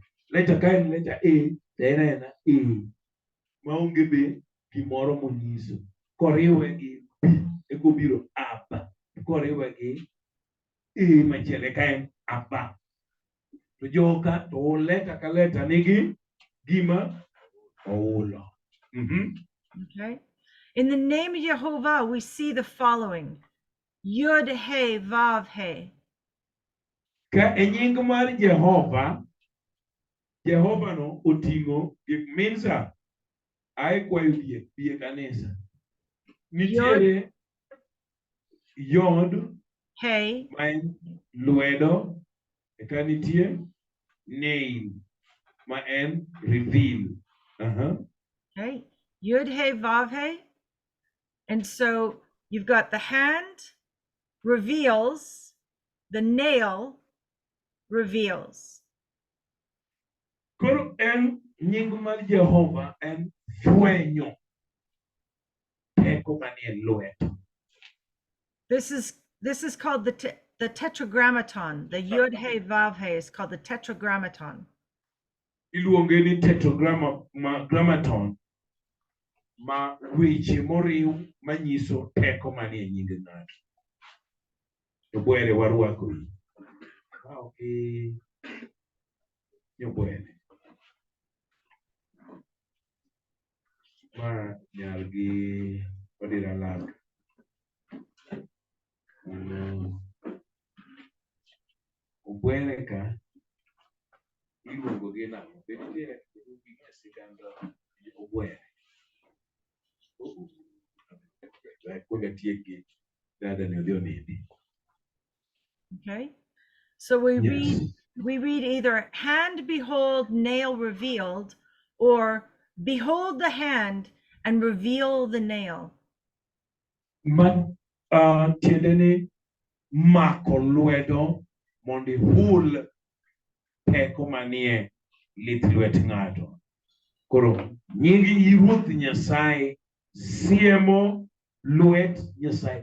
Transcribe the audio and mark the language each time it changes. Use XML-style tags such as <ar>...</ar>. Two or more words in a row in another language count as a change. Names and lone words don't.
<luo>Letter ka en letter A to en aena A maonge be gimoro monyiso. Koriwe gi B ekobiro aba. Koriwe gi A machielo ka en aba. To joka to letter ka letter nigi gima oulo. Okay.</luo> <en>In the name of Jehovah, we see the following.</en> <he>Yud He Vav He.</he> <luo>Ka e nying mar Jehova no oting'o gik minsa ai kwayo bie kanisa. Nitiere Yod</luo> <he>He.</he> <luo>ma en lwedo, eka nitie name ma en reveal.</luo> <he>Okay. Yud He Vav He.</he> <en>And so you've got the hand reveals, the nail reveals.</en> <luo>Koro en nying mar Jehova en fwenyo teko manie lwedo.</luo> <en>This is called the tetragrammaton. The Yud He Vav He is called the tetragrammaton.</en> <luo>Iluonge ni tetragrammaton ma weche moriw manyiso teko manie nying ng'ato. To bwere warwakori. Okay. Bwere. Ma nyargi odira lak. Bwere ka iluongo gi nang'o? Bende siganda obwere.</luo> <en>Okay, so we read either hand behold nail revealed or behold the hand and reveal the nail.</en> <luo>Tiende ni mako lwedo mondo ihul teko manie lith lwet ng'ato. Koro nyingi Ruoth Nyasaye siemo lwet Nyasaye.</luo>